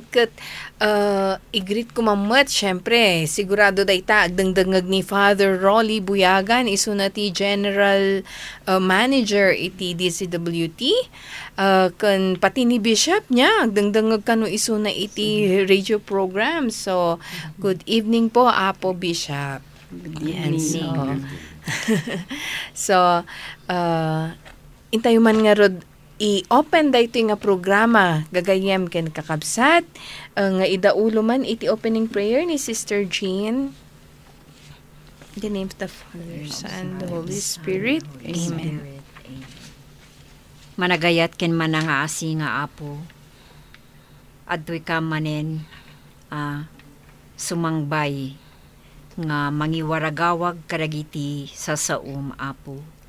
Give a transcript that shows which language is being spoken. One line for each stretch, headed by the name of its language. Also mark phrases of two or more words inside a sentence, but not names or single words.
Iloko: Kat i-greet ko mamat, syempre, sigurado dayta agdangdangag ni Father Rolly Buyagan, iso na ti
English: General Manager
Iloko: iti DCWT. Kan pati ni Bishop niya, agdangdangag kano iso na iti
English: radio program. So, good evening po, Apo Bishop. Good evening. So,
Iloko: intayo man nga rod i-open da ito nga programa gagayem ken kakabsat nga idaulo man iti opening prayer ni Sister Jean.
English: In the name of the Father, Son, the Holy Spirit. Amen.
Iloko: Managayat ken manangaasi nga Apo. Adtoy ka manen sumangbay nga mangiwaragawag kadagiti sa saum Apo.